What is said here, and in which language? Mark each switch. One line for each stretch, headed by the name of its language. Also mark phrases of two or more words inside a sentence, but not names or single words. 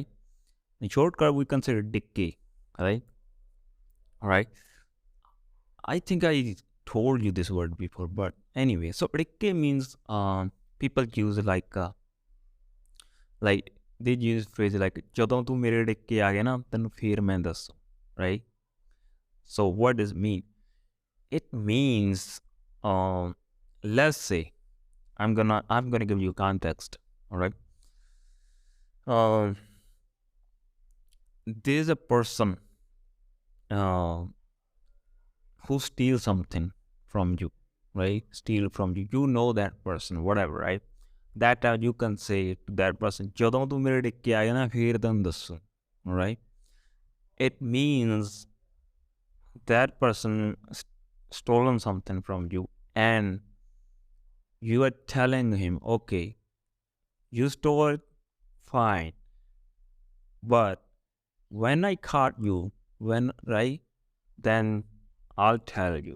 English: In shortcut, we consider dikke. All right. All right. I think I told you this word before, but anyway, so adikke means people use like they use phrase like
Punjabi: ਜਦੋਂ ਤੂੰ ਮੇਰੇ ਡਿੱਕੇ ਆ ਗਿਆ ਨਾ ਤੈਨੂੰ ਫੇਰ ਮੈਂ ਦੱਸੂ,
English: right? So what does it mean? It means let's say I'm gonna give you context, all right? There's a person who steals something from you, right? Steal from you. You know that person, whatever, right? That time you can say to that person,
Punjabi: ਜਦੋਂ ਤੂੰ ਮੇਰੇ ਡਿੱਕੇ ਆ ਗਿਆ ਨਾ ਫੇਰ ਤੈਨੂੰ ਦੱਸੂ,
English: all right? It means that person stolen something from you and you are telling him, okay, you stole it, fine, but when I caught you, right, then I'll tell you.